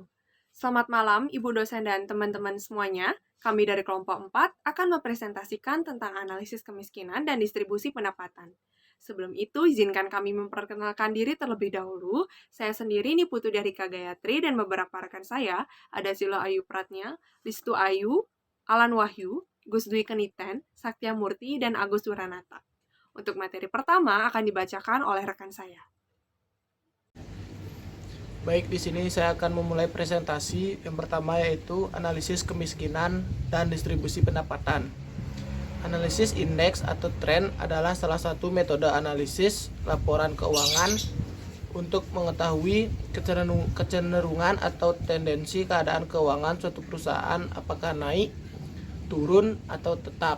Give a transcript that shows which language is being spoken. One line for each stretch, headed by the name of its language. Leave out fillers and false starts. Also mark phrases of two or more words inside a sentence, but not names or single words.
Indonesian: Selamat malam, Ibu dosen dan teman-teman semuanya. Kami dari kelompok 4 akan mempresentasikan tentang analisis kemiskinan dan distribusi pendapatan. Sebelum itu, izinkan kami memperkenalkan diri terlebih dahulu. Saya sendiri Niputu dari Gayatri dan beberapa rekan saya, ada Zila Ayu Pratnya, Listu Ayu, Alan Wahyu, Gus Dwi Keniten, Saktia Murti, dan Agus Duranata. Untuk materi pertama akan dibacakan oleh rekan saya. Baik, di sini saya akan memulai presentasi. Yang pertama yaitu analisis kemiskinan dan distribusi pendapatan. Analisis indeks atau tren adalah salah satu metode analisis laporan keuangan untuk mengetahui kecenderungan atau tendensi keadaan keuangan suatu perusahaan apakah naik, turun, atau tetap.